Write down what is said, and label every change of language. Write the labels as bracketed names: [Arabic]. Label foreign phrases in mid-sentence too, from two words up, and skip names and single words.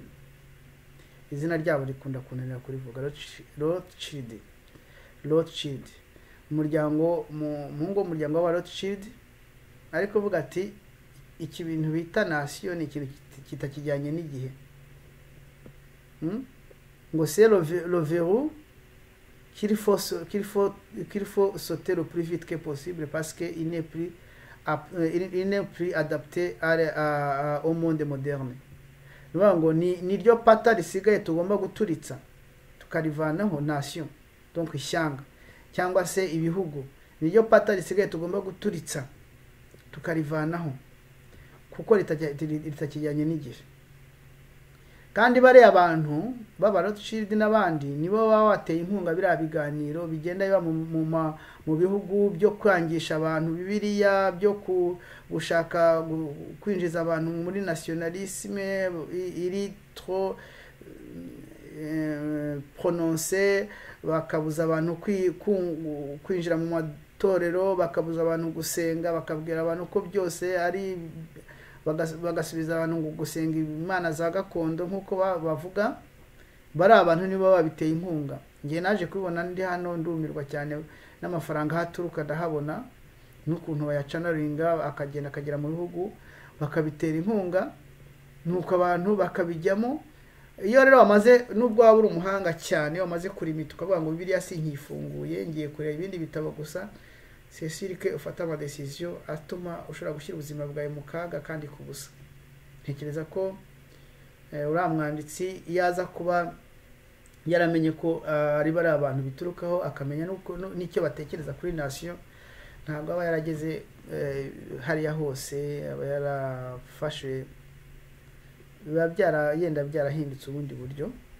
[Kinyarwanda] Izina ryabo rikunda kunanira kurivuga, Rothschild. Umuhungu w'umuryango w'aba Rothschild ariko uvuga ati iki bintu bita nation ni ikintu kitakijyanye n'igihe. [French] Ngo c'est le verrou qu'il faut sauter le plus vite que possible parce que il n'est plus adapté au monde moderne. [Kinyarwanda] Ngo ni ryo pata risigaye tugomba guturitsa tukarivanaho nation, donc ishyanga cyangwa se ibihugu. Ni ryo pata risigaye tugomba guturitsa tukarivanaho kuko ritakijyanye n'igihe. Kandi bare abantu baba Rothschild n'abandi nibo baba bateye inkunga biriya biganiro bigenda biba mu bihugu byo kwangisha abantu Bibiliya, byo gushaka kwinjiza abantu muri nationalisme iri trop prononcé, bakabuza abantu kwinjira mu matorero, bakabuza abantu gusenga, bakabwira abantu ko byose ari, bagasubiza abantu gusenga imana za gakondo nk'uko bavuga. Bari abantu nibo babiteye inkunga. Ngiye naje kubibona ndi hano ndumirwa cyane n'amafaranga haturuka, ndahabona n'ukuntu bayacanaringa akagera mu bihugu bakabitera inkunga, nuko abantu bakabijyamo. Iyo rero wamaze, nubwo waba uri umuhanga cyane, wamaze kurimita ukavuga ngo Bibiliya sinkifunguye, ngiye kureba ibindi bitabo gusa, [French] c'est sûr que [Kinyarwanda] ufata ama decision atuma ushobora gushyira ubuzima bwawe mu kaga kandi ku busa. Ntekereza ko uriya mwanditsi yaza kuba yaramenye ko ari bari abantu biturukaho, akamenya n'icyo batekereza kuri nation, ntabwo aba yarageze hariya hose, aba yarafashe, biba yenda byarahindutse ubundi buryo.